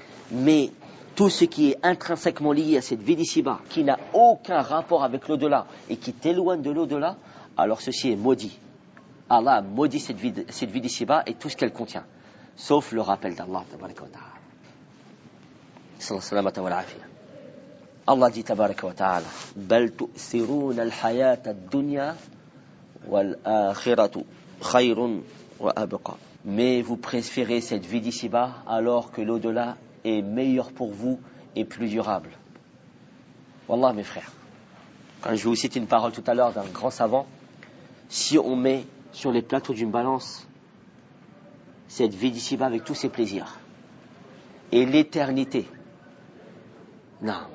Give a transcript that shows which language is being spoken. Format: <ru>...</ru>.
<fr>Mais tout ce qui est intrinsèquement lié à cette vie d'ici-bas, qui n'a aucun rapport avec l'au-delà et qui t'éloigne de l'au-delà, alors ceci est maudit. Allah a maudit cette vie d'ici-bas et tout ce qu'elle contient, sauf le rappel d'Allah, tabaraka wa ta'ala.</fr> <ar>Sallallahu alayhi wa sallam.</ar> <fr>Allah dit,</fr> <ar>tabaraka wa ta'ala, بَلْ تُؤْثِرُونَ الْحَيَاةَ الدُّنْيَا وَالْآخِرَةُ خَيْرٌ وَأَبْقَى.</ar> <fr>Mais vous préférez cette vie d'ici-bas alors que l'au-delà est meilleur pour vous et plus durable. Wallah, mes frères, quand je vous cite une parole tout à l'heure d'un grand savant, si on met sur les plateaux d'une balance cette vie d'ici-bas avec tous ses plaisirs et l'éternité, non.</fr>